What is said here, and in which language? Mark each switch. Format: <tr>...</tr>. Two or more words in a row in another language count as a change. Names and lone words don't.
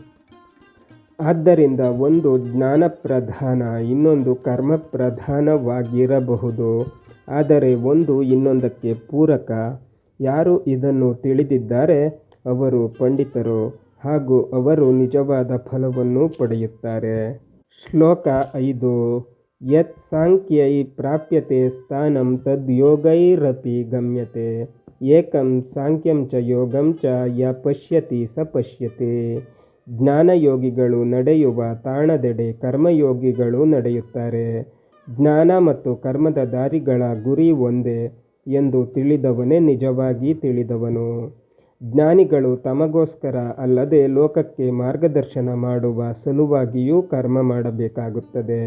<kn>ಆದ್ದರಿಂದ ಒಂದು ಜ್ಞಾನ ಪ್ರಧಾನ, ಇನ್ನೊಂದು ಕರ್ಮ ಪ್ರಧಾನವಾಗಿರಬಹುದು, ಆದರೆ ಒಂದು ಇನ್ನೊಂದಕ್ಕೆ ಪೂರಕ. ಯಾರು ಇದನ್ನು ತಿಳಿದಿದ್ದಾರೆ ಅವರು ಪಂಡಿತರು ಹಾಗೂ ಅವರು ನಿಜವಾದ ಫಲವನ್ನು ಪಡೆಯುತ್ತಾರೆ. ಶ್ಲೋಕ 5.</kn> <sa>ಯತ್ ಸಾಂಖ್ಯೈ ಪ್ರಾಪ್ಯತೆ ಸ್ಥಾನಂ ತದ್ ಯೋಗೈರಪಿ ಗಮ್ಯತೆ ಏಕಂ ಸಾಂಖ್ಯಂ ಚ ಯೋಗಂ ಚ ಯ ಪಶ್ಯತಿ ಸ ಪಶ್ಯತೆ.</sa> <kn>ಜ್ಞಾನಯೋಗಿಗಳು ನಡೆಯುವ ತಾಣದೆಡೆ ಕರ್ಮಯೋಗಿಗಳು ನಡೆಯುತ್ತಾರೆ. ಜ್ಞಾನ ಮತ್ತು ಕರ್ಮದ ದಾರಿಗಳ ಗುರಿ ಒಂದೇ ಎಂದು ತಿಳಿದವನೇ ನಿಜವಾಗಿ ತಿಳಿದವನು. ಜ್ಞಾನಿಗಳು ತಮಗೋಸ್ಕರ ಅಲ್ಲದೆ ಲೋಕಕ್ಕೆ ಮಾರ್ಗದರ್ಶನ ಮಾಡುವ ಸಲುವಾಗಿಯೂ ಕರ್ಮ ಮಾಡಬೇಕಾಗುತ್ತದೆ.</kn>